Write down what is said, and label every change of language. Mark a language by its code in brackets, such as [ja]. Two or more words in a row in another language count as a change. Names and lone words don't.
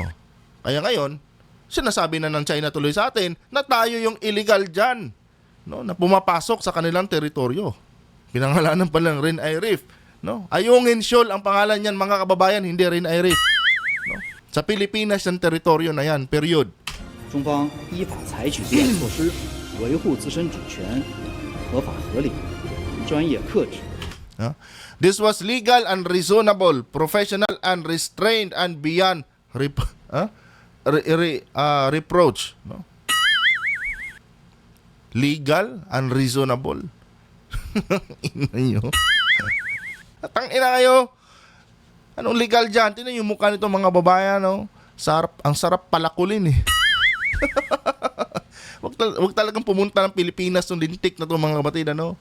[tl] Kaya ngayon, sinasabi na ng China tuloy sa atin na tayo yung illegal dyan, no, na pumapasok sa kanilang teritoryo. Pinangalanan pa lang Rin-Ai Reef. No? Ayungin Shoal ang pangalan niyan, mga kababayan, hindi Rin-Ai Reef. No? Sa Pilipinas yung teritoryo na yan, period. [zh] 中方依法采取必要措施，维护自身主权，合法合理，专业克制。 [en] This was legal and reasonable, professional and restrained and beyond reproach. No? Legal and reasonable. [tl] Ina nyo. Atang ina kayo. Anong legal dyan? Tingnan yung mukha nito mga babayan. No? Ang sarap palakulin eh. Wag talagang pumunta ng Pilipinas nung lintik na to mga kapatid, ano?